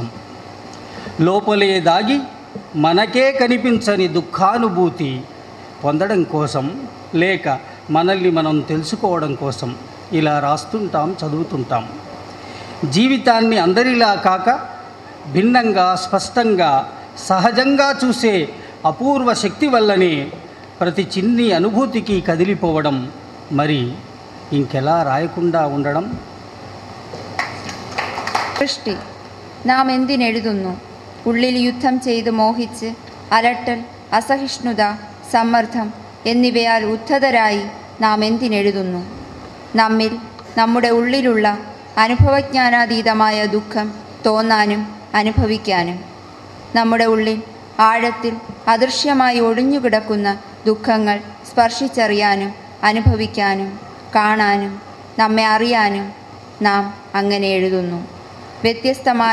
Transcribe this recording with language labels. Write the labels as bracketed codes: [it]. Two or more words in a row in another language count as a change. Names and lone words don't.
[te] లోపలే దాగి మనకే కనిపించని దుఃఖానుభూతి పొందడం కోసం, లేక మనల్ని మనం తెలుసుకోవడం కోసం ఇలా రాస్తుంటాం, చదువుతుంటాం. జీవితాన్ని అందరిలా కాక భిన్నంగా, స్పష్టంగా, సహజంగా చూసే అపూర్వ శక్తి వల్లనే ప్రతి చిన్ని అనుభూతికి కదిలిపోవడం. మరి ఇంకెలా రాయకుండా ఉండడం? [ml] സൃഷ്ടി നാം എന്തിനെഴുതുന്നു? ഉള്ളിൽ യുദ്ധം ചെയ്ത് മോഹിച്ച് അലട്ടൽ, അസഹിഷ്ണുത, സമ്മർദ്ദം എന്നിവയാൽ ഉദ്ധതരായി നാം എന്തിനെഴുതുന്നു? നമ്മിൽ, നമ്മുടെ ഉള്ളിലുള്ള അനുഭവജ്ഞാനാതീതമായ ദുഃഖം തോന്നാനും അനുഭവിക്കാനും, നമ്മുടെ ഉള്ളിൽ ആഴത്തിൽ അദൃശ്യമായി ഒളിഞ്ഞുകിടക്കുന്ന ദുഃഖങ്ങൾ സ്പർശിച്ചറിയാനും അനുഭവിക്കാനും കാണാനും നമ്മെ അറിയാനും നാം അങ്ങനെ എഴുതുന്നു.